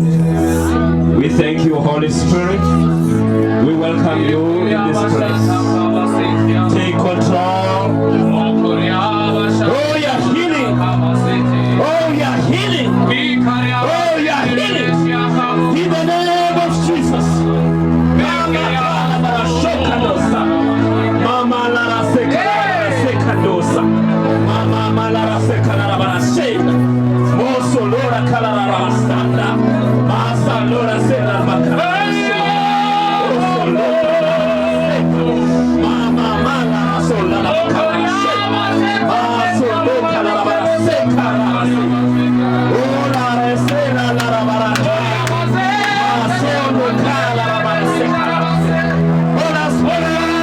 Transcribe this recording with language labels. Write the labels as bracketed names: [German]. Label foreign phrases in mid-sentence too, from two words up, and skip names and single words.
[English] We thank you, Holy Spirit. We welcome you in this place. Take control. Oh, you're healing. Oh, you're healing. Oh, you're healing. In the name of Jesus. Mama Lara Sekadosa. Mama Lara Sekarabarasena. Moso Lora Kalarabasanda. Masa Lora Sena Makarasena. Oso Lora Mama Mala Sola Makarasena. Maso Lora Kalarabaseka. Ola Resena Larabarasena. Maso Lora Kalarabaseka. Hola Spirit.